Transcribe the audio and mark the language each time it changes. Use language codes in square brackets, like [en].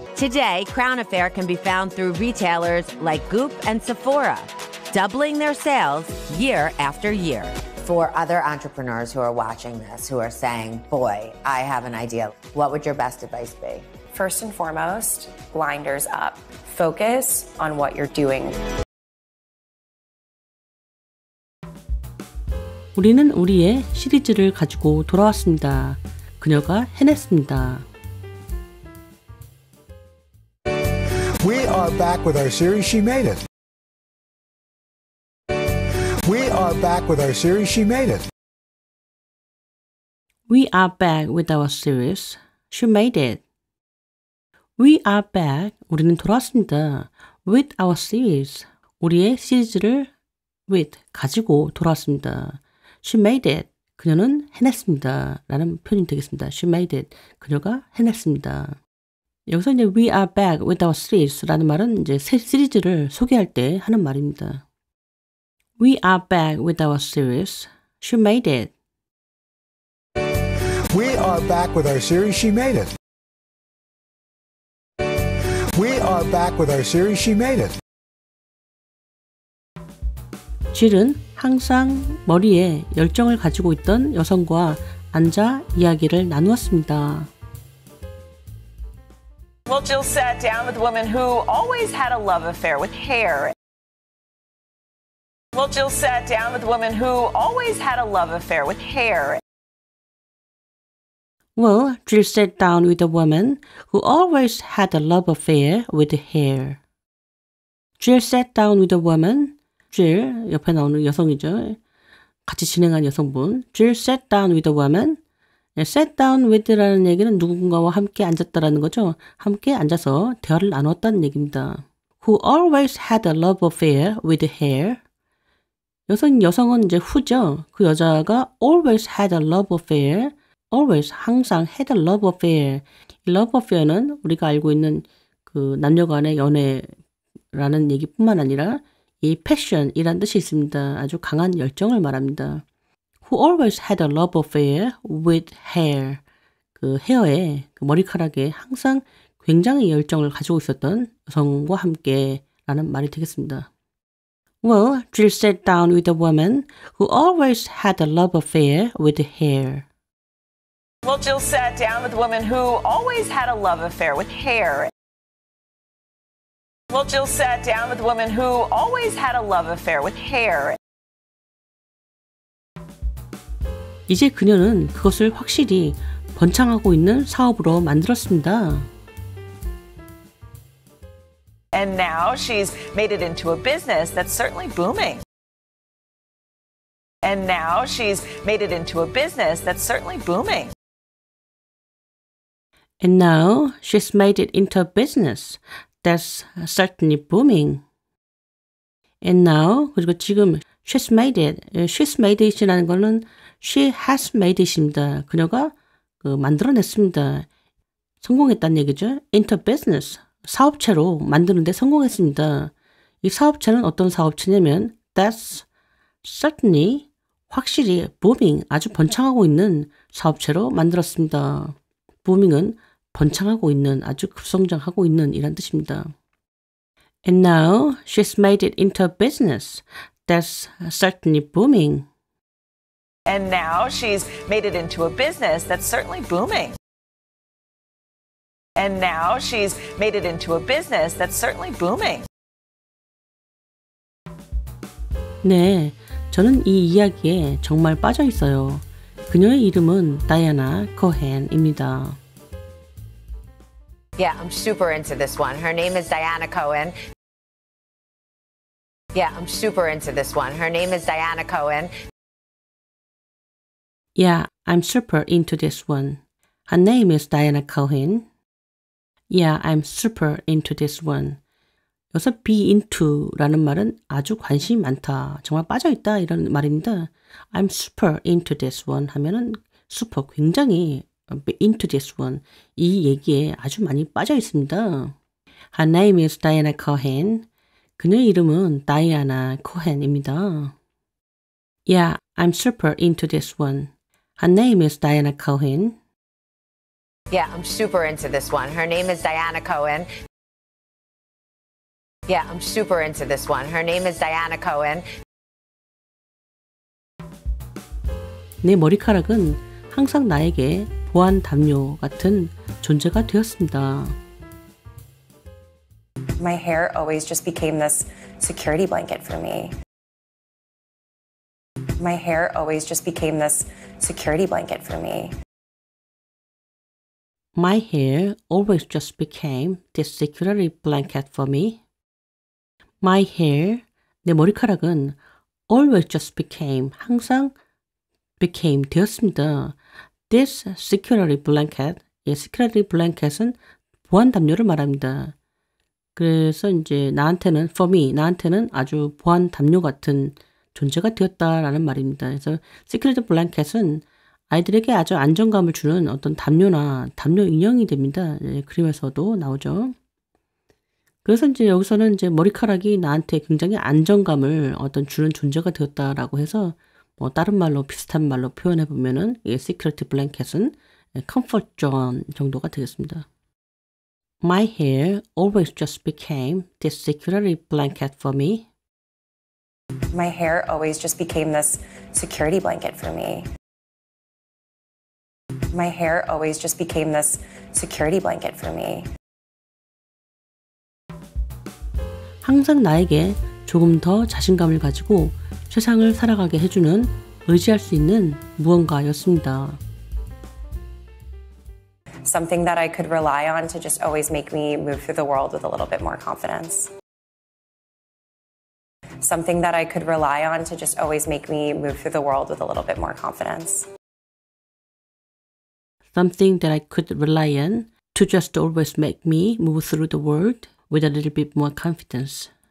[en] Today, Crown Affair can be found through retailers like Goop and Sephora, doubling their sales year after year. For other entrepreneurs who are watching this, who are saying, boy, I have an idea, what would your best advice be? First and foremost, blinders up. Focus on what you're doing. [ko] 우리는 우리의 시리즈를 가지고 돌아왔습니다. 그녀가 해냈습니다. [en] We are back with our series, She Made It. We are back with our series, She Made It. We are back with our series. She made it. We are back. [ko] 우리는 돌아왔습니다. [en] With our series. [ko] 우리의 시리즈를 with 가지고 돌아왔습니다. [en] She made it. [ko] 그녀는 해냈습니다. 라는 표현이 되겠습니다. [en] She made it. [ko] 그녀가 해냈습니다. 여기서 이제 [en] we are back with our series [ko] 라는 말은 이제 새 시리즈를 소개할 때 하는 말입니다. [en] We are back with our series. She made it. We are back with our series, She made it. We are back with our series, She made it. [ko] 질은 항상 머리에 열정을 가지고 있던 여성과 앉아 이야기를 나누었습니다. [en] Well, Jill sat down with a woman who always had a love affair with hair. Well, Jill sat down with a woman who always had a love affair with hair. Well, Jill sat down with a woman who always had a love affair with hair. Jill sat down with a woman. [ko] Jill, 옆에 나오는 여성이죠. 같이 진행한 여성분. [en] Jill sat down with a woman. sat down with [ko] 라는 얘기는 누군가와 함께 앉았다라는 거죠. 함께 앉아서 대화를 나눴다는 얘기입니다. [en] Who always had a love affair with hair. [ko] 여성은 이제 who죠. 그 여자가 [en] always had a love affair. always [ko] 항상 [en] had a love affair. [ko] 이 love affair는 우리가 알고 있는 그 남녀 간의 연애라는 얘기뿐만 아니라 이 passion이란 뜻이 있습니다. 아주 강한 열정을 말합니다. [en] Who always had a love affair with hair. [ko] 그 헤어에, 그 머리카락에 항상 굉장히 열정을 가지고 있었던 여성과 함께 라는 말이 되겠습니다. [en] Well, Jill sat down with a woman who always had a love affair with hair. Well, Jill sat down with a woman who always had a love affair with hair. Well, Jill sat down with a woman who always had a love affair with hair. [ko] 이제 그녀는 그것을 확실히 번창하고 있는 사업으로 만들었습니다. [en] And now she's made it into a business that's certainly booming. And now she's made it into a business that's certainly booming. And now she's made it into a business that's certainly booming. And now, [ko] 그리고 지금 [en] she's made it. she's made it이라는 거는 she has made it입니다. [ko] 그녀가 만들어냈습니다. 성공했다는 얘기죠. [en] into business. [ko] 사업체로 만드는데 성공했습니다. 이 사업체는 어떤 사업체냐면 [en] that's certainly [ko] 확실히 booming 아주 번창하고 있는 사업체로 만들었습니다. booming은 번창하고 있는 아주 급성장하고 있는 이란 뜻입니다. [en] And now she's made it into a business that's certainly booming. And now she's made it into a business that's certainly booming. And now she's made it into a business that's certainly booming. [ko] 네, 저는 이 이야기에 정말 빠져 있어요. 그녀의 이름은 다이아나 코헨입니다. [en] Yeah, I'm super into this one. Her name is Diana Cohen. Yeah, I'm super into this one. Her name is Diana Cohen. Yeah, I'm super into this one. Her name is Diana Cohen. Yeah, I'm super into this one. [ko] 여기서 be into라는 말은 아주 관심이 많다, 정말 빠져있다 이런 말입니다. [en] I'm super into this one [ko] 하면은 [en] super [ko] 굉장히 [en] into this one [ko] 이 얘기에 아주 많이 빠져 있습니다. [en] Her name is Diana Cohen. [ko] 그녀의 이름은 다이아나 코헨입니다. [en] Yeah, I'm super into this one. Her name is Diana Cohen. Yeah, I'm super into this one. Her name is Diana Cohen. Yeah, I'm super into this one. Her name is Diana Cohen. [ko] 내 머리카락은 항상 나에게 보안 담요 같은 존재가 되었습니다. [en] My hair always just became this security blanket for me. My hair always just became this security blanket for me. My hair always just became this security blanket for me. My hair, [ko] 내 머리카락은 [en] always just became, [ko] 항상 [en] became, [ko] 되었습니다. [en] This security blanket, [ko] 이 security blanket은 보안 담요를 말합니다. 그래서 이제 나한테는, [en] for me, [ko] 나한테는 아주 보안 담요 같은 존재가 되었다라는 말입니다. 그래서 security blanket은 아이들에게 아주 안정감을 주는 어떤 담요나 담요 인형이 됩니다. 그림에서도 나오죠. 그래서 이제 여기서는 이제 머리카락이 나한테 굉장히 안정감을 어떤 주는 존재가 되었다라고 해서 뭐 다른 말로 비슷한 말로 표현해 보면은 이 security blanket은 comfort zone 정도가 되겠습니다. [en] My hair always just became this security blanket for me. My hair always just became this security blanket for me. My hair always just became this security blanket for me. [ko] 항상 나에게 조금 더 자신감을 가지고 세상을 살아가게 해주는 의지할 수 있는 무언가였습니다. [en] Something that I could rely on to just always make me move through the world with a little bit more confidence. Something that I could rely on to just always make me move through the world with a little bit more confidence. Something that I could rely on to just always make me move through the world with a little bit more confidence.